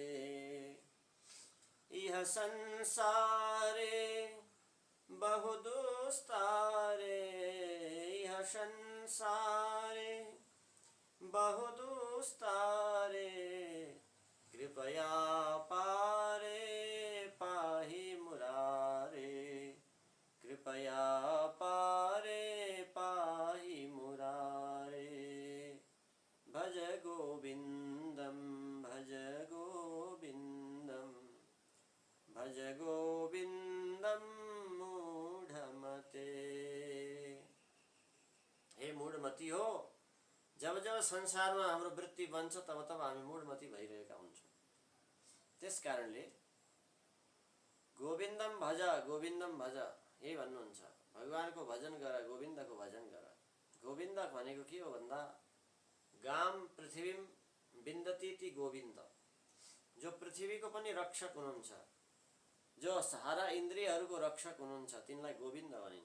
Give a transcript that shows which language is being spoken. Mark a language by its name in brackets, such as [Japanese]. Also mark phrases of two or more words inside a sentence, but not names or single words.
[Sanskrit] इह संसारे बहु दुस्तारे इह संसारे बहु दुस्तारे कृपया पारे पाहि मुरारे कृपया पारे पाहि मुरारे। भज गोविन्दम भज गोविन्दम भज गोविन्दम मूढमते। [Nepali] हे मूढमती हो, जब जब संसारमा हाम्रो वृत्ति बन्छ तब तब हामी मूढमती भइरहेका हुन्छौँ। त्यस कारणले [Sanskrit] गोविन्दम भज [Nepali] यही भन्नुहुन्छ, भगवानको भजन गर, गोविन्दको भजन गर। गोविन्द भनेको के हो भन्दा [Sanskrit] गाम पृथ्वीम विन्दतीति गोविन्द, [Nepali] जो पृथ्वीको पनि रक्षक हुनुहुन्छ, जो सारा इन्द्रियहरूको रक्षक हुनुहुन्छ तिनलाई गोविन्द भनिन्छ।